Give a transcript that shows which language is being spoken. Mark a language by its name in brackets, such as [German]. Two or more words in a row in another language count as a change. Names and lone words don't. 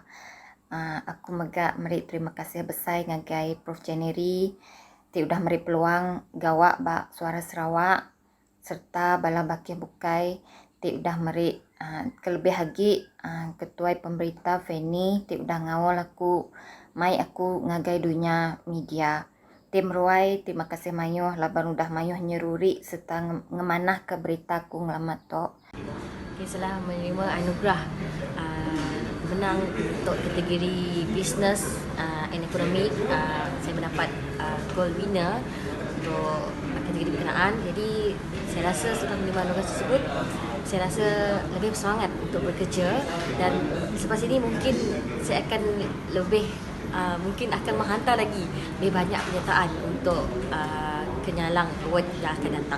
[Iban] Aku megak beri terima kasih besar ngagai Prof January ti udah meri peluang gawak ba Suara Sarawak serta bala bakih bukai ti udah meri kelebih lagi ketua pemberita Feni ti udah ngawal aku mai aku ngagai dunia media. Tim Ruai, terima kasih mayuh laban udah mayuh nyeruri serta ngemanah ke berita ku ngelamat tok. [Malay] Okay, setelah menerima anugerah menang untuk kategori [English] business and economic, [Malay] saya mendapat [English] gold winner [Malay] untuk kategori berkenaan. Jadi saya rasa setelah menerima anugerah tersebut, saya rasa lebih bersemangat untuk bekerja, dan selepas ini mungkin saya akan lebih mungkin akan menghantar lagi lebih banyak penyertaan untuk Kenyalang Award yang akan datang.